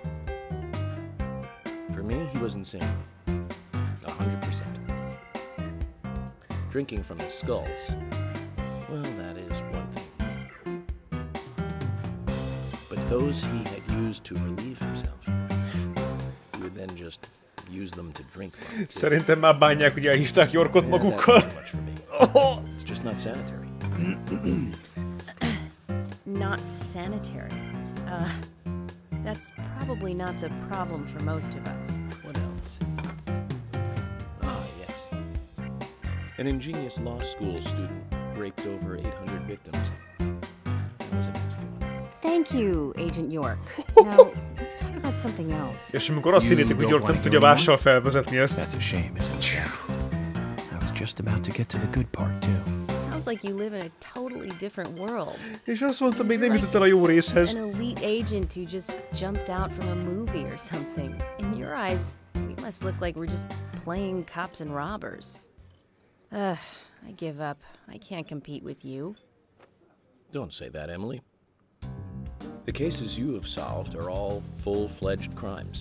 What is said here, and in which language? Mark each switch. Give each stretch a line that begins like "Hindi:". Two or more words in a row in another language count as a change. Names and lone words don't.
English: For me, he was insane. 100%. Drinking from the skulls, well, that is one thing. But those he had used to relieve himself, he would then just use them to drink from.
Hungarian: Szerintem már bánják, hogy elhívták Yorkot magukkal.
English: It's just not sanitary. Not sanitary. That's probably not the problem for most of us. What else? Ah, yes. An ingenious law school student raped over 800 victims. That was a nasty one. Thank you, Agent York. Now, let's talk about something else.
Hungarian: És amikor azt hinnétek, hogy York nem tudja mással felvezetni ezt.
English: That's a shame, isn't it? I was just about to get to the good part, too. Sounds like you live in a totally different world.
Hungarian: És azt mondtam, még nem jutott el a jó részhez.
English: An elite agent who just jumped out from a movie or something. In your eyes, we must look like we're just playing cops and robbers. I give up. I can't compete with you. Don't say that, Emily. The cases you have solved are all full-fledged crimes.